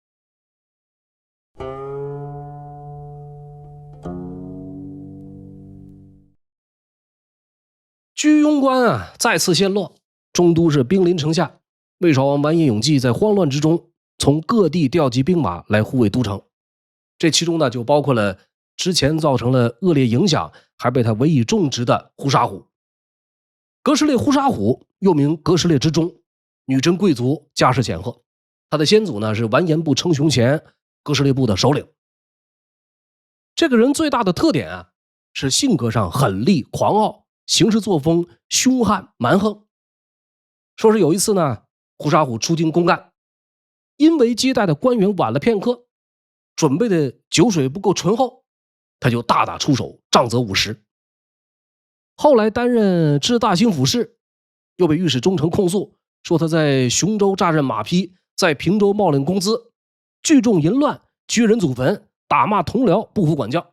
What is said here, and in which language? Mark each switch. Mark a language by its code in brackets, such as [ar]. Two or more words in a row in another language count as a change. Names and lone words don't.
[zh] 居庸關再次陷落，中都是兵臨城下。魏少王完颜永济在慌亂之中從各地調集兵馬來護衛都城，這其中呢就包括了之前造成了惡劣影響還被他委以重職的呼沙虎。格什列呼沙虎又名格什列之中，女真貴族，家世顯赫。他的先祖呢是完颜部稱雄前格什列部的首領。這個人最大的特點是性格上狠戾狂傲，行事作風兇悍蠻橫。說是有一次呢，呼沙虎出京公幹，因為接待的官員晚了片刻，準備的酒水不夠醇厚，他就大打出手，杖責50。後來擔任知大興府事，又被御史中丞控訴，說他在雄州炸任馬匹，在平州冒領工資，聚眾淫亂，掘人祖墳，打罵同僚，不服管教。